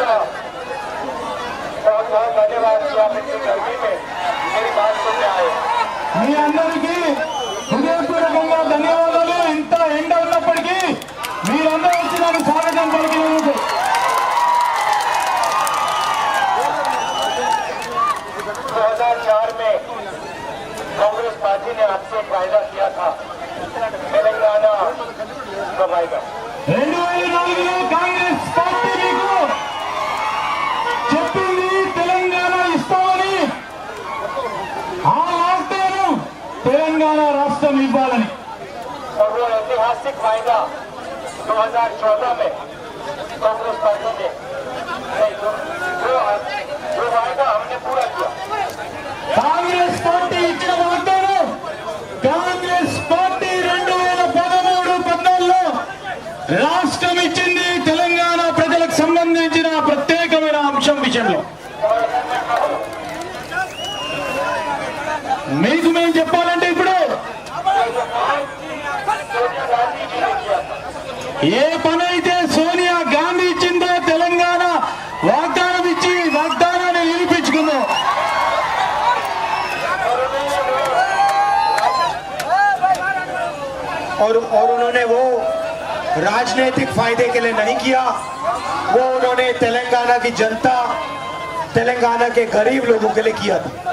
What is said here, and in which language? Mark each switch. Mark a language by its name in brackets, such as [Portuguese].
[Hindi] बहुत धन्यवाद कि आप इतनी गर्मी में मेरी बात सुनने आए. [Telugu] మీ అందరికీ హృదయపూర్వకంగా ధన్యవాదాలు. ఇంత ఎండ ఉన్నప్పటికీ మీరందరూ వచ్చి నాకు స్వాగతం పలికినందుకు. [Hindi] 2004 में कांग्रेस पार्टी ने आपसे वायदा किया था तेलंगाना कब आएगा. [Telugu] 2004లో కాంగ్రెస్ పార్టీ మీకు చెప్పింది తెలంగాణ ఇస్తామని. ఆ మాటను తెలంగాణ రాష్ట్రం ఇవ్వాలని. [Hindi] और वो ऐतिहासिक वायदा 2014 में कांग्रेस पार्टी ने वो वायदा हमने पूरा किया. [Telugu] కాంగ్రెస్ పార్టీ ఇచ్చిన వాగ్దానం కాంగ్రెస్ పార్టీ 2013-14లో రాష్ట్రం ఇచ్చింది తెలంగాణ ప్రజలకు సంబంధించిన ప్రత్యేకమైన అంశం విషయంలో. మీకు మేము చెప్పాలంటే ఇప్పుడు ఏ పని అయితే సోనియా గాంధీ ఇచ్చిందో తెలంగాణ వాగ్దానం ఇచ్చి వాగ్దానాన్ని నిరూపించుకుందో. [Hindi] और उन्होंने वो राजनीतिक फायदे के लिए नहीं किया, वो उन्होंने तेलंगाना की जनता, तेलंगाना के गरीब लोगों के लिए किया था.